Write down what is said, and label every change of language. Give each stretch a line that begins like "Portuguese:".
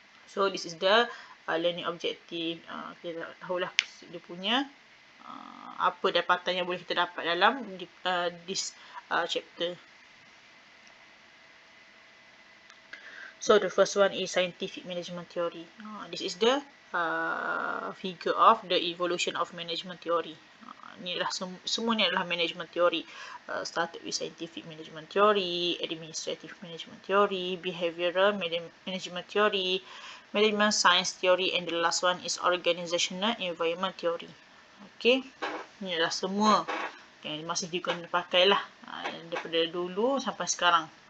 English: So this is the learning objective.
Malay: Kita tahulah dia punya apa dapatan yang boleh kita dapat dalam this chapter.
English: So the first one is scientific management theory. This is the figure of the evolution of management theory.
Malay: Ni adalah semua ni adalah management theory.
English: Started with scientific management theory, administrative management theory, behavioral management theory, management science theory, and the last one is organizational environment theory.
Malay: Okay, ni adalah semua yang masih digunakan pakai lah daripada dulu sampai sekarang.